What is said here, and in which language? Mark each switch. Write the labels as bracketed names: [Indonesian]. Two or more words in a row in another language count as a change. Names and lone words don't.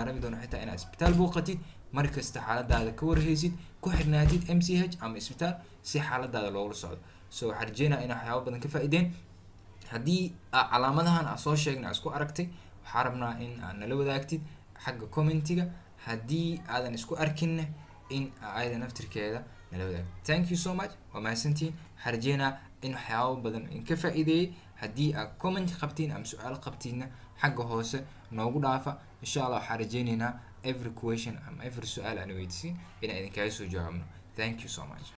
[Somali] rabi doono waxay tahay inaad isbitaal booqatid markasta xaaladaada ka warhaysid ku xirnaatid MCH ama isbitaal si xaaladaada loola socdo so waxaan rajeynayaa in waxyaabo badan ka faa'iideen haddii calaamadahan aan soo sheegnay isku aragtay waxaan rabnaa in aad nala wadaagtid xagga commentiga haddii aadan isku arkinna in ayada naftirkeeda nala wadaagtid [English] thank you so much [Somali] waa mahadsantiin waxaan rajeynayaa in waxyaabo badan in ka faa'iideeyay haddii aad comment qabtiin ama su-aal qabtiinna xagga hoose noogu dhaafa [Arabic] insha allah [Somali] waxaan rajeynaynaa [English] every question [Somali] ama every su-aal aan weydiisin inaan idinkaga soo jawaabno [English] thank you so much